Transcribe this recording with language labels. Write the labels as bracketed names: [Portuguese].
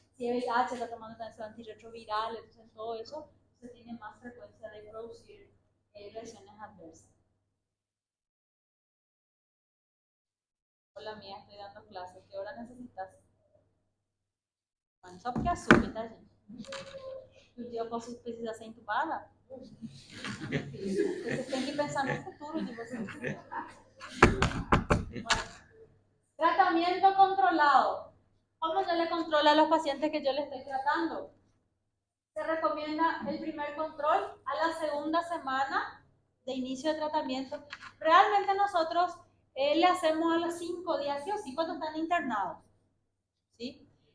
[Spanish] Si es VIH, está tomando también su antirretroviral, entonces todo eso se tiene más frecuencia de producir reacciones adversas. Hola mía, estoy dando clases, ¿qué hora necesitas? [Portuguese] Bueno, só porque assume, tá, gente? Um dia eu posso precisar ser entubada. Vocês têm que pensar no futuro de vocês. [Spanish] Bueno. Tratamiento controlado. ¿Cómo yo le controlo a los pacientes que yo le estoy tratando? Se recomienda el primer control a la segunda semana de inicio de tratamiento. Realmente nosotros le hacemos a los 5 días, sí o sí, cuando están internados. ¿Sí?